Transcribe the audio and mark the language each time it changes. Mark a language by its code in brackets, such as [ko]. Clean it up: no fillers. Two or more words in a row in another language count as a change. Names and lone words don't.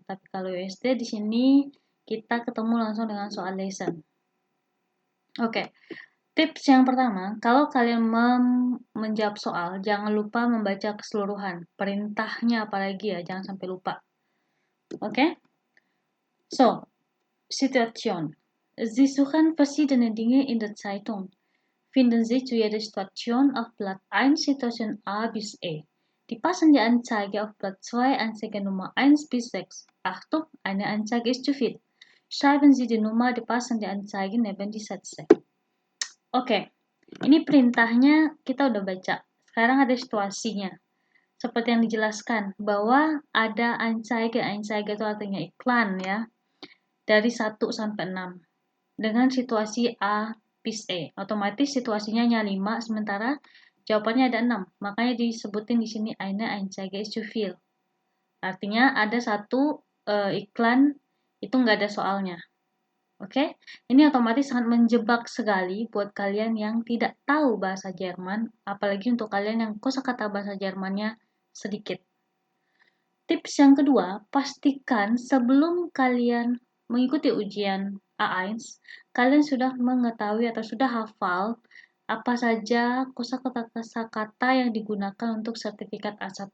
[id] Tapi kalau USD di sini kita ketemu langsung dengan soal lesson. Oke. Tips yang pertama, kalau kalian menjawab soal, jangan lupa membaca keseluruhan. Perintahnya apalagi ya, jangan sampai lupa. Oke? Situation. [de] Sie suchen verschiedene Dinge in der Zeitung. Finden Sie zu jeder Situation auf Blatt 1 Situation A bis E. Die passende Anzeige auf Blatt 2 Anzeige Nummer 1 bis 6. Achtung, eine Anzeige ist zu viel. Schreiben Sie die Nummer der passenden Anzeige neben die Sätze. [id] Oke, ini perintahnya kita udah baca. Sekarang ada situasinya. Seperti yang dijelaskan, bahwa ada anzeige itu artinya iklan ya. Dari 1 sampai 6. Dengan situasi A bis E. Otomatis situasinya hanya 5, sementara jawabannya ada 6. Makanya disebutin di sini [de] eine Anzeige ist zu viel. [id] Artinya ada satu iklan itu nggak ada soalnya. Oke, ini otomatis sangat menjebak sekali buat kalian yang tidak tahu bahasa Jerman, apalagi untuk kalian yang kosakata bahasa Jermannya sedikit. Tips yang kedua, pastikan sebelum kalian mengikuti ujian A1, kalian sudah mengetahui atau sudah hafal apa saja kosakata yang digunakan untuk sertifikat A1.